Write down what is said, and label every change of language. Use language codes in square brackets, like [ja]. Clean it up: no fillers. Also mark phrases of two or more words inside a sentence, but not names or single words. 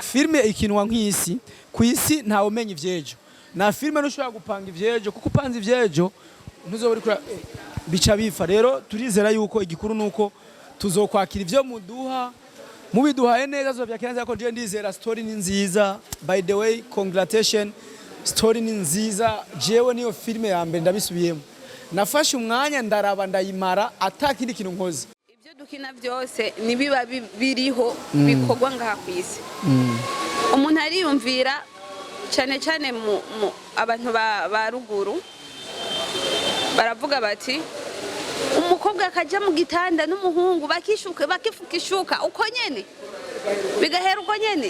[rn] Filme ikinwa nk'isi ku isi ntawe umenya ivyejo na filme nushobora gupanga ivyejo kuko upanze ivyejo ntuzoburi kura bica bifa rero turizera yuko igikuru nuko tuzokwakira ivyo mubiduhaye neza zovyakenza ko je ndizera story ni nziza [en] by the way congratulations [rn] story ni nziza jewe niyo filme ya mbere ndabisubiyemo nafashe umwanya ndaraba ndayimara atakindi kintu nkoze ibyo dukina byose nibiba biriho bikorwa ngaha ku isi umuntu ariyumvira cyane cyane mu abantu ba ruguru baravuga bati umukobwa akajya mu gitanda n'umuhungu bakifukishuka uko nyene bigahera uko nyene